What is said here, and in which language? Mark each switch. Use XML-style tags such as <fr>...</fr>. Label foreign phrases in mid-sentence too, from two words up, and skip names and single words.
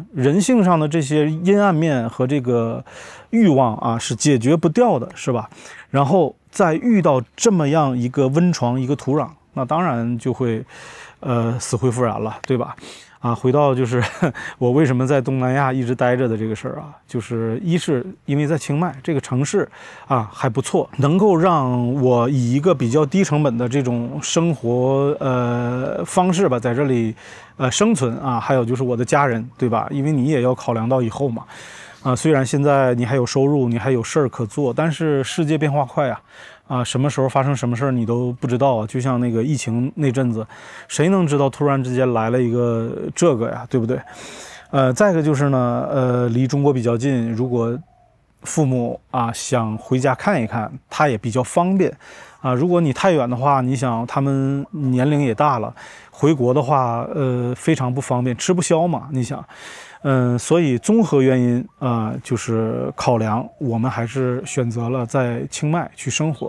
<zh>人性上的這些陰暗面和這個慾望啊，是解決不掉的，是吧？然後再遇到這麼樣一個溫床，一個土壤，那當然就會死灰復燃了，对吧？啊，回到就是我为什麼在東南亞一直待着的這個事兒啊，就是一是因為在清邁這個城市啊還不錯，能夠讓我以一個比較低成本的這種生活方式吧，在這裡生存啊，還有就是我的家人，對吧？因為你也要考量到以後嘛。雖然現在你還有收入，你還有事兒可做，但是世界變化快啊，什麼時候發生什麼事兒你都不知道啊。就像那個疫情那陣子，誰能知道突然之間來了一個這個呀，對不對？再一個就是呢，離中國比較近，如果父母啊想回家看一看，他也比較方便啊。如果你太遠的話，你想他們年齡也大了，回國的話，非常不方便，吃不消嘛，你想。所以綜合原因就是考量，我們還是選擇了在清邁去生活。</zh>